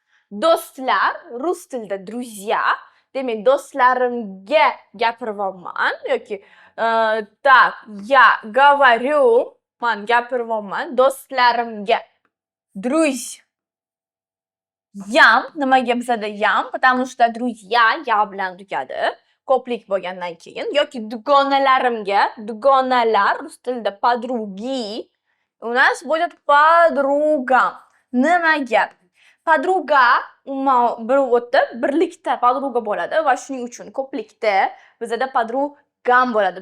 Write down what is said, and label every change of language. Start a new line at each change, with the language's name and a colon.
Uzbek: Do'stlar rus tilida друзья. Demak, do'stlarimga gapiryapman yoki
Russian: так, я говорю,
Uzbek: men gapiryapman do'stlarimga. Друзьям nimaga bizada yam?
Russian: Потому что друзья ya bilan tugadi.
Uzbek: Ko'plik bo'lgandan keyin yoki dugonalarimga, dugonalar rus tilida подруги.
Russian: У нас будет подругам.
Uzbek: Nimaga? Подруга bir o'tib birlikda подруга bo'ladi va shuning uchun ko'plikda bizada подругам bo'ladi.